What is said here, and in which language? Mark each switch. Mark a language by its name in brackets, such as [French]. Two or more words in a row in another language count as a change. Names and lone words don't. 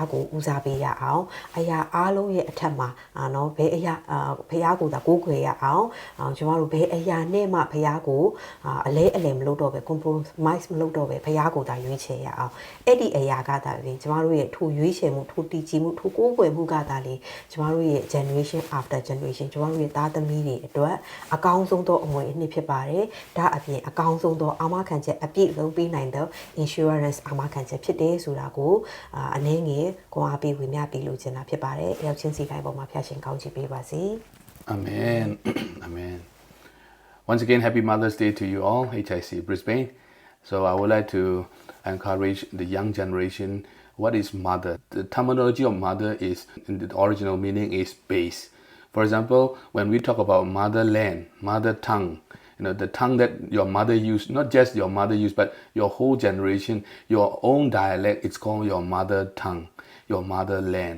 [Burmese] ကိုဦးစားပေးရအောင်အရာအားလုံးရဲ့အထက်မှာနော်ဘယ်အရာဖခင်ကိုသာကိုးကွယ်ရအောင်ကျွန်မတို့ဘယ်အရာနဲ့မှဖခင်ကိုအလဲ အလယ်မလုပ်တော့ပဲ compromise မလုပ်တော့ပဲဖခင်ကိုသာရွေးချယ်ရအောင်အဲ့ဒီအရာကသာလေကျွန်မတို့ရဲ့ထိုရွေးချယ်မှုထိုတည်ကြည်မှုထိုကိုးကွယ်မှုကသာလေကျွန်တော်တို့ရဲ့ [English] generation after generation [Burmese] ကျွန်တော်တို့ရဲ့သားသမီးတွေအတွက်အကောင်းဆုံးသောအမွေအနှစ်ဖြစ်ပါတယ်ဒါအပြင်အကောင်းဆုံးသောအာမခံချက်အပြည့်လုံးပေးနိုင်သော insurance အာမခံချက်ဖြစ်တယ်ဆိုတာကိုအနည်းငယ်ကိုအားပေးဝေမျှပေးလို့ချင်တာဖြစ်ပါတယ်ရောက်ချင်းစီတိုင်းပေါ်မှာဖျက်ရှင်ကောင်းချီးပေးပါစေ [English] Amen Amen Once again happy Mother's Day to you all HIC Brisbane so I would like to encourage the young generation what is mother? The terminology of mother is, in the original meaning is base. For example, when we talk about motherland, mother tongue, the tongue that your mother used, not just your mother used, but your whole generation, your own dialect, it's called your mother tongue, your motherland.